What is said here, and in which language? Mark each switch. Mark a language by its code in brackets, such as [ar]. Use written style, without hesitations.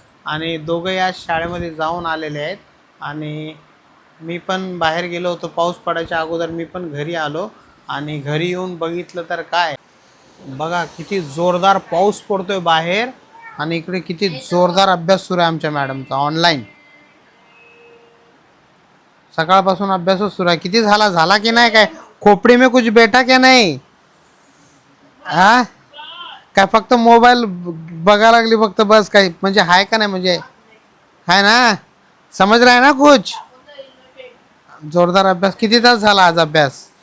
[mr] आणि दोघं या शाळेमध्ये जाऊन आलेले आहेत. आणि मी पण बाहेर गेलो होतो पाऊस पडायच्या अगोदर. मी पण घरी आलो आणि घरी येऊन बघितलं तर काय बघा, किती जोरदार पाऊस पडतोय बाहेर. आणि इकडे किती जोरदार अभ्यास सुरू आहे आमच्या मॅडमचा ऑनलाईन. सकाळपासून अभ्यासच सुरू आहे. किती झाला की नाही? [hi] काय खोपडी में कुछ बेटा क्या नाही? [mr] हा काय फक्त मोबाईल बघायला लागली फक्त, बस? काही म्हणजे आहे का नाही? म्हणजे आहे ना, [hi] समज रहा है ना कुछ? [mr] जोरदार अभ्यास. किती तास झाला आज अभ्यास?